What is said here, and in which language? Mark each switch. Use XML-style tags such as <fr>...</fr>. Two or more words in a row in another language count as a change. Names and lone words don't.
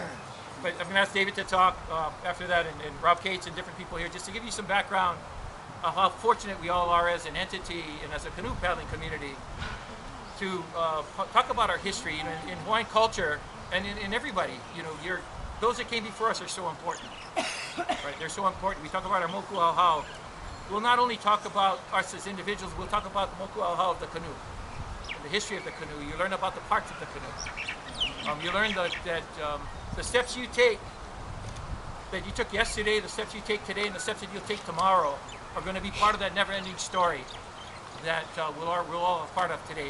<en>But I'm going to ask David to talk after that, and Rob Cates and different people here, just to give you some background of how fortunate we all are as an entity and as a canoe paddling community to talk about our history. You know, in Hawaiian culture and in everybody, you know, those that came before us are so important. Right? They're so important. We talk about our</en> <haw>moku auhau.</haw> <en>We'll not only talk about us as individuals, we'll talk about the</en> <haw>moku auhau</haw> <en>of the canoe, and the history of the canoe. You learn about the parts of the canoe. You learn that the steps you take, that you took yesterday, the steps you take today, and the steps that you'll take tomorrow are going to be part of that never-ending story that we're all a part of today.</en>